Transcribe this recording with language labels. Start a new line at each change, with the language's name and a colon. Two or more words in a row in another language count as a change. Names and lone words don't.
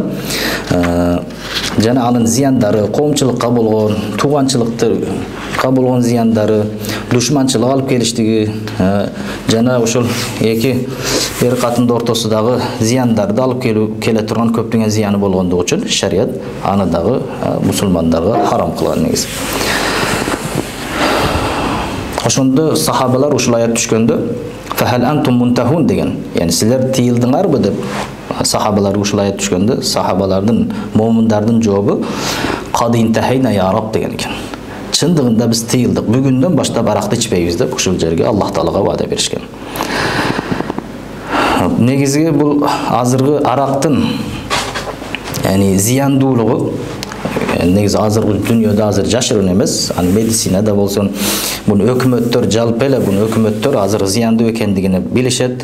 Kyrgyz: Жана анын зияндары, коомчулукка болгон, тууганчылыкка болгон зияндары, душманчылык алып келиштиги, жана ошол эки эр катындын ортосундагы зияндарды алып келе турган көптөгөн зыяны болгондугу үчүн шариат аны дагы мусулмандарга харам кылган негизи. Ошондо сахабалар ушул аят түшкөндө
Arabic: فهل أنتم منتهون
Kyrgyz: деген, яни силер тыйылдыңарбы деп сахабалар ушул аят түшкөндө сахабалардын, момундардын жообу
Arabic: قد انتهينا يا رب
Kyrgyz: деген экен. Чындыгында биз тыйылдык, бүгүндөн баштап аракты ичпейбиз деп ушул жерге Аллах Таалага ваада беришкен. Негизги бул азыркы арактын зияндуулугу негизи азыркы дүйнөдө азыр жашыруун эмес, медицинада болсун, буну өкмөттөр жалпы эле азыр зыяндуу экендигин билишет.